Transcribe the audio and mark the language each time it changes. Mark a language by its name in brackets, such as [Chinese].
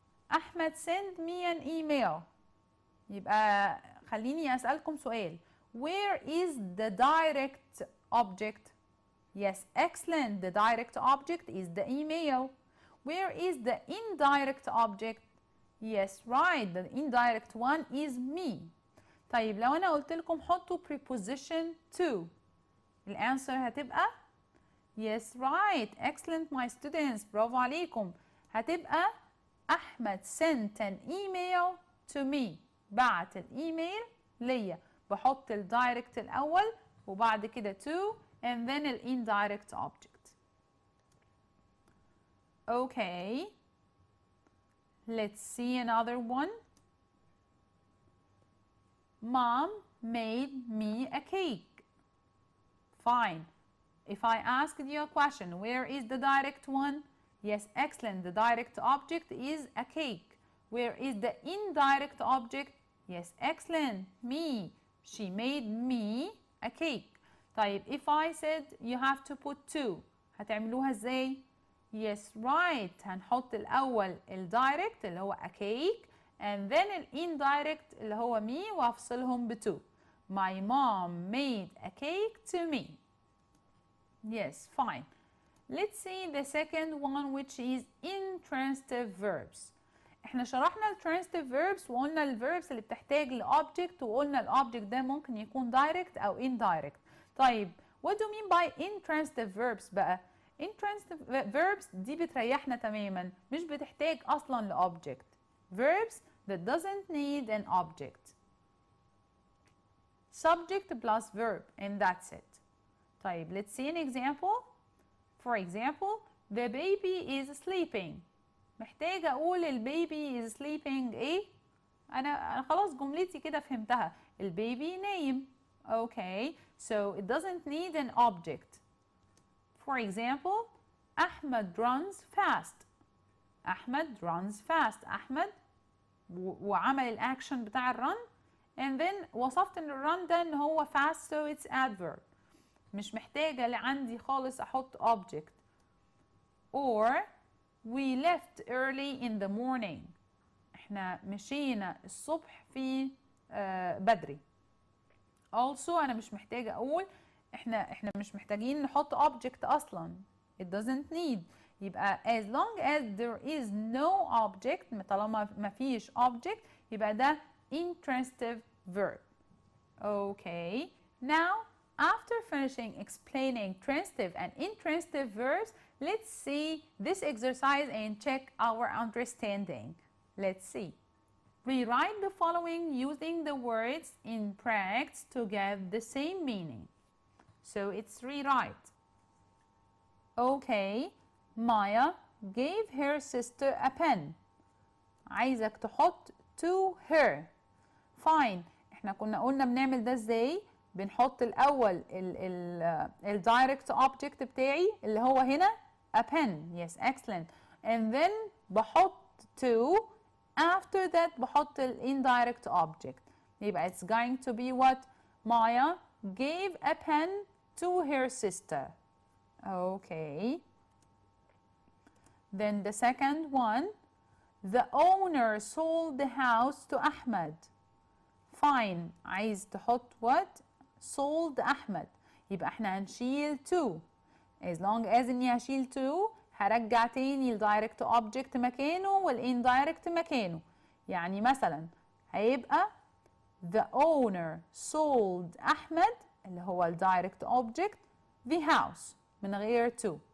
[English] Ahmed sent me an email. [Arabic] يبقى خليني أسألكم سؤال. [English] Where is the direct object? Yes, excellent. The direct object is the email. Where is the indirect object? Yes, right. The indirect one is me. [Arabic] طيب لو أنا قلت لكم حطوا preposition to، الأنسر هتبقى [English] yes, right. Excellent my students. [Arabic] برافو عليكم. هتبقى [English] أحمد sent an email to me. [Arabic] بعت الإيميل ليا. بحط الدايركت الأول وبعد كده [English] to and then the indirect object. Okay, let's see another one. Mom made me a cake. Fine. If I asked you a question, where is the direct one? Yes, excellent. The direct object is a cake. Where is the indirect object? Yes, excellent. Me. She made me a cake. [Arabic] طيب [English] if I said you have to put to، [Arabic] هتعملوها ازاي؟ [English] Yes, right. [Arabic] هنحط الأول الدايركت اللي هو [English] a cake and then [Arabic] الindirect اللي هو me وهفصلهم ب to. [English] My mom made a cake to me. Yes, fine. Let's see the second one which is intransitive verbs. [Arabic] احنا شرحنا الترانزيتيف verbs وقلنا الverbs اللي بتحتاج لobject وقلنا الobject ده ممكن يكون direct أو indirect. طيب [English] what do you mean by intransitive verbs [Arabic] بقى؟ intransitive verbs دي بتريحنا تماما، مش بتحتاج أصلا لobject. [English] Verbs that doesn't need an object. Subject plus verb and that's it. طيب let's see an example. For example, the baby is sleeping. [Arabic] محتاجة أقول البيبي [English] is sleeping [Arabic] إيه؟ أنا خلاص جملتي كده فهمتها. البيبي نايم. [English] Okay, so it doesn't need an object. For example, Ahmed runs fast. Ahmed runs fast. [Arabic] أحمد وعمل الأكشن بتاع الرن [English] and then [Arabic] وصفت إن الرن ده إن هو fast [English] so it's adverb. [Arabic] مش محتاجة اللي عندي خالص أحط object. [English] Or we left early in the morning. [Arabic] احنا مشينا الصبح في بدري. Also أنا مش محتاجة أقول احنا مش محتاجين نحط object أصلا. [English] It doesn't need. [Arabic] يبقى [English] as long as there is no object، [Arabic] طالما ما فيش object يبقى ده intransitive verb. Okay. [English] Now after finishing explaining transitive and intransitive verbs, let's see this exercise and check our understanding. Let's see. Rewrite the following using the words in brackets to get the same meaning. So it's rewrite. Okay, Maya gave her sister a pen. [Arabic] عايزك تحط to her. [English] fine. [Arabic] احنا كنا قلنا بنعمل ده ازاي؟ بنحط الاول ال direct object بتاعي اللي هو هنا [English] a pen. yes, excellent. and then [Arabic] بحط [English] to. after that [Arabic] بحط ال [English] indirect object. [Arabic] يبقى [English] it's going to be what? Maya gave a pen to her sister. okay. then the second one, the owner sold the house to Ahmed. fine. [Arabic] عايز تحط [English] what? sold أحمد. [Arabic] يبقى احنا هنشيل to. [English] as long as [Arabic] اني هشيل to هرجع تاني ال direct object مكانه وال indirect مكانه. يعني مثلا هيبقى [English] the owner sold [Arabic] أحمد اللي هو ال direct object [English] the house [Arabic] من غير to.